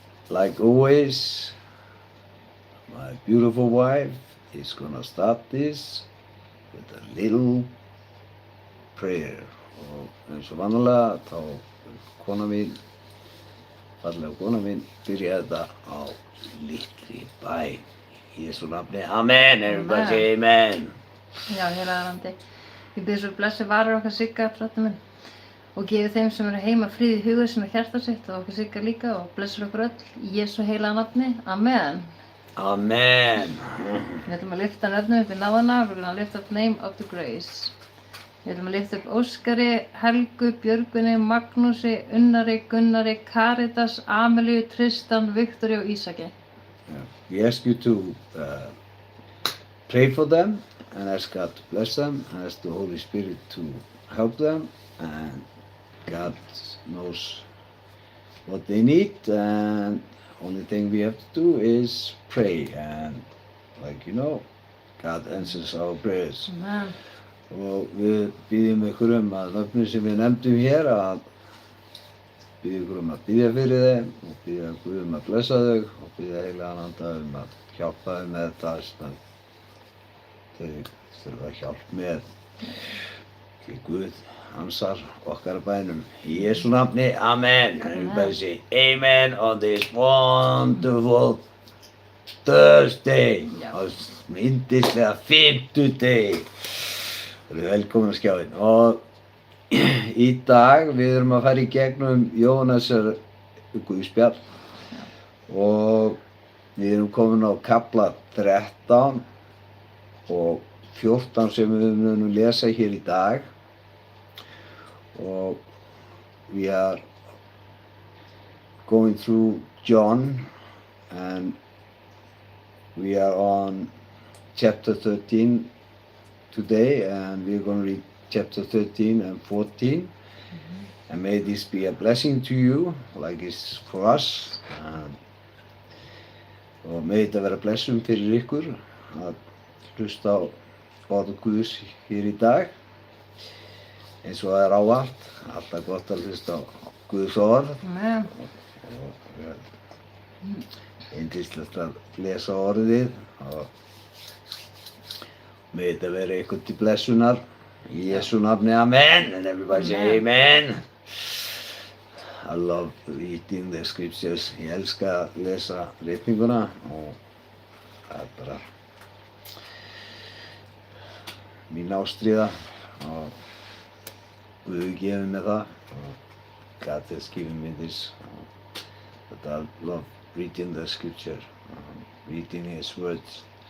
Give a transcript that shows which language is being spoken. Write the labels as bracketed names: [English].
[English] Like always, my beautiful wife is gonna start this with a little prayer. [Icelandic] Og eins og vanalega þá kona mín, fallega kona mín, byrja þetta á litli bæn. Í Jesú nafni. Amen. [English] Everybody say amen. [Icelandic] Já, heilagarandi. Ég bið svo blessi varir okkar Sigga, drottinn minn, og gefi þeim sem eru heima frið í huga sinna hjarta sitt og okkur Sigga líka og blessur okkur öll í Jesú heilaga nafni. Amen. Amen. Við ætlum að lyfta nöfnum upp í náðana. [English] We're gonna lift up name of the grace. [Icelandic] Við ætlum að lyfta upp Óskari, Helgu, Björgvini, Magnúsi, Unnari, Gunnari, Karitas, Amelíu, Tristan, Viktori og Ísaki. [English] We ask you to pray for them and ask God to bless them and ask the Holy Spirit to help them, and God knows what they need, and only thing we have to do is pray, and like you know, God answers our prayers. Amen. [Icelandic] Og við biðjum ykkur að nöfnum sem við nefndum hér að biðja ykkur að biðja fyrir þeim og biðja Guð að blessa þau og biðja heilagan anda að hjálpa þeim með það sem þau þurfa hjálp með. Því Guð ansar okkar bænum. Í Jesú nafni, amen. [English] Everybody say amen on this wonderful Thursday. [Icelandic] Á yndislega fimmtudegi. Þú eru velkomin á skjáinn. Og í dag við erum að fara í gegnum Jóhannesar guðspjall og við erum komin á kafla 13 og 14 sem við munum lesa hér í dag. Og [English] we are going through John and we are on chapter 13 today, and we're going to read chapter 13 and 14. And may this be a blessing to you, like it's for us. [Icelandic] Og may þetta vera blessum fyrir ykkur að hlusta á orð Guðs hér í dag. Eins og það er ávallt, alltaf gott að hlusta á Guðs orð. Amen. Og yndislegt að lesa orðið. Og may þetta vera ykkur til blessunar. Í Jesú nafni, amen. [English] And everybody say amen. I love reading the scriptures. [Icelandic] Ég elska að lesa ritninguna og það er bara mín ástríða og Guð gefur mér það. [English] God has given me this. But I love reading the scripture, reading His words.